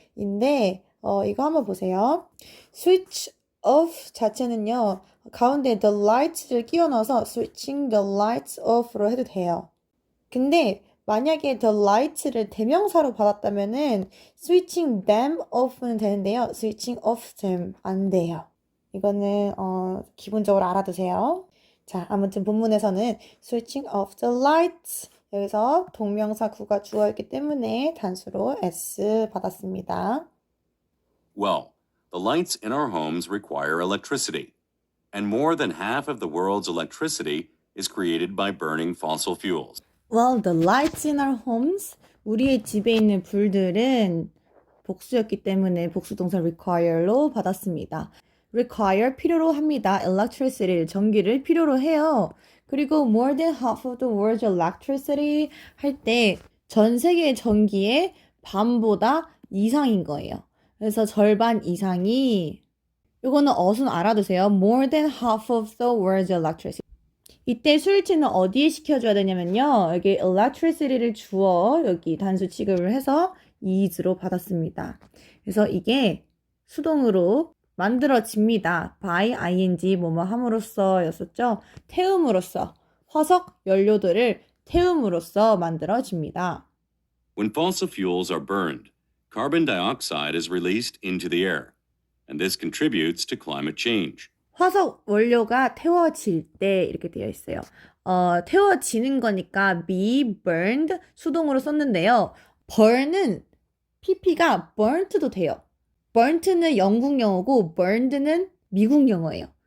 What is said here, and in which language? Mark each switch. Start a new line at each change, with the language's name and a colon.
Korean: 인데 이거 한번 보세요. switch off 자체는요. 가운데 the lights를 끼워 넣어서
English: switching the lights off
Korean: 로 해도 돼요. 근데 만약에 the lights를 대명사로 받았다면은 switching them off는 되는데요. switching off them 안 돼요. 이거는 기본적으로 알아두세요. 자, 아무튼 본문에서는
English: switching off the lights
Korean: 여기서 동명사 구가 주어있기 때문에 단수로 S 받았습니다.
English: Well, the lights in our homes require electricity, and more than half of the world's electricity is created by burning fossil fuels. Well, the lights in our homes
Korean: 우리의 집에 있는 불들은 복수였기 때문에 복수동사 require로 받았습니다. require 필요로 합니다. electricity를 전기를 필요로 해요. 그리고
English: more than half of the world's electricity
Korean: 할 때 전 세계의 전기의 반보다 이상인 거예요. 그래서 절반 이상이 이거는 어순 알아두세요.
English: more than half of the world's electricity.
Korean: 이때 수일치는 어디에 시켜줘야 되냐면요. 여기 electricity를 주어 여기 단수 취급을 해서 is로 받았습니다. 그래서 이게 수동으로 만들어집니다. by ing 뭐뭐 함으로써 였었죠. 태움으로써 화석 연료들을 태움으로써 만들어집니다.
English: When fossil fuels are burned, carbon dioxide is released into the air, and this contributes to climate change.
Korean: 화석 원료가 태워질 때 이렇게 되어 있어요. 태워지는 거니까 be burned 수동으로 썼는데요. burn은 pp가 burnt도 돼요. burnt는 영국 영어고 burned는 미국 영어예요.